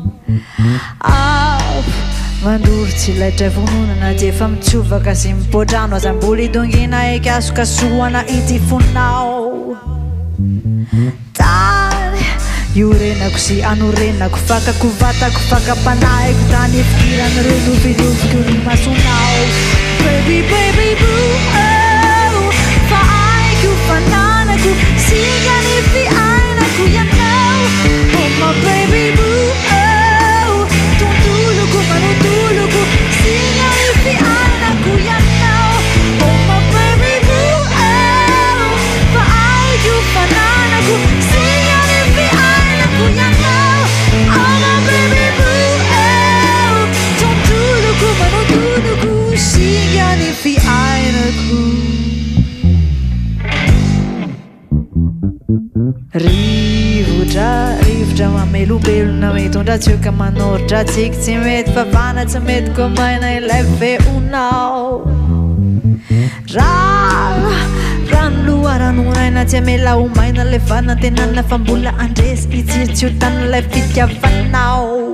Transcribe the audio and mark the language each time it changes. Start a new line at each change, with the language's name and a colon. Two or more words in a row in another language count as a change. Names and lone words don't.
Malagasy: mandoro tsy laitra vononana ty efa mitsovaka sy mipodrano azambola idongina ekasokasoana ity fonao tany iorenako sy anorenako fakako vatako fakapanahiko tany efikirany reo nofinoviko ny masonao
English: baby baby boo
Malagasy: fa aiko fananako sigany fiainako ianao
English: oh my baby boo
Malagasy: tontoloko manotoloko sigany fiainako ianao
English: oh my baby boo
Malagasy: fa aiko fananako sigany fiainako ianao
English: oh my baby boo
Malagasy: tontoloko manotoloko sigany fiainako rivotra mamelobelona mitondratsioka manoritra atsika tsy mety fafana tsy mety gomaina ilay feonao rano loharanonaina tsy amela omaina lay fanantenana fa mbola andresy itsiritsiotana lay fitiavanao